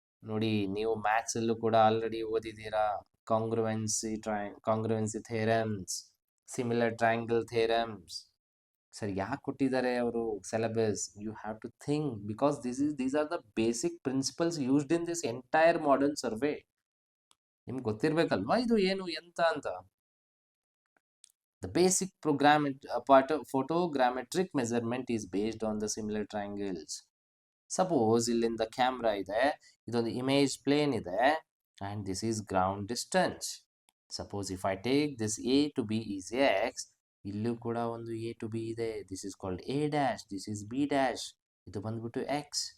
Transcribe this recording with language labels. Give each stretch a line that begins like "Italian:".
Kannada: ನೋಡಿ, ನೀವು ಮ್ಯಾಥ್ಸ್ ಅಲ್ಲೂ ಕೂಡ already ಓದಿದ್ದೀರಾ, ಕಾಂಗ್ರುವೆನ್ಸಿ theorems, similar triangle theorems. Sir ಯಾಕೆ ಕೊಟ್ಟಿದ್ದಾರೆ ಅವರು syllabus?
English: You have to think, because these are the basic principles used in this entire modern survey.
Kannada: ನಿಮ್ಗೆ ಗೊತ್ತಿರ್ಬೇಕಲ್ವಾ ಇದು ಏನು ಎಂತ ಅಂತ.
English: The basic photogrammetric measurement is based on the similar triangles.
Kannada: Suppose ಇಲ್ಲಿಂದ camera ಇದೆ, ಇದೊಂದು ಇಮೇಜ್ ಪ್ಲೇನ್ ಇದೆ,
English: and this is ground distance. Suppose if I take this A to B is X,
Kannada: ಇಲ್ಲೂ ಕೂಡ ಒಂದು A to B ಇದೆ,
English: this is called A dash, this is B dash,
Kannada: ಇದು ಬಂದ್ಬಿಟ್ಟು
English: X.